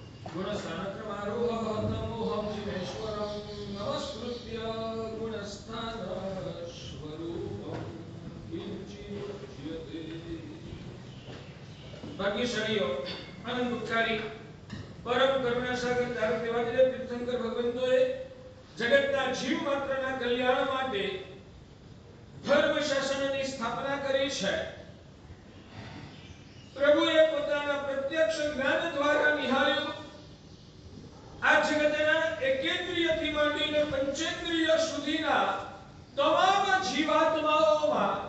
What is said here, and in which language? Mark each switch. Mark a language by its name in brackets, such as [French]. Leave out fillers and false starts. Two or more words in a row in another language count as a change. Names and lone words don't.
[Sanskrit] गुणस्थानक्रमारोहतमोहं शिवेश्वरं नमस्कृत्य गुणस्थानस्वरूपं किंचिदुच्यते। [Gujarati] ભાગ્યશાળીઓ, આનંદકારી પરમ કરુણાસાગર ધારક દેવાજીદેવ તીર્થંકર ભગવંતોએ જગતના જીવ માત્રના કલ્યાણ માટે ધર્મ શાસનની સ્થાપના કરી છે। પ્રભુએ પોતાના પ્રત્યક્ષ જ્ઞાન દ્વારા નિહાળ્યું આ જગતના એકેન્દ્રિયથી માંડીને પંચેન્દ્રિય સુધીના તમામ જીવાત્માઓમાં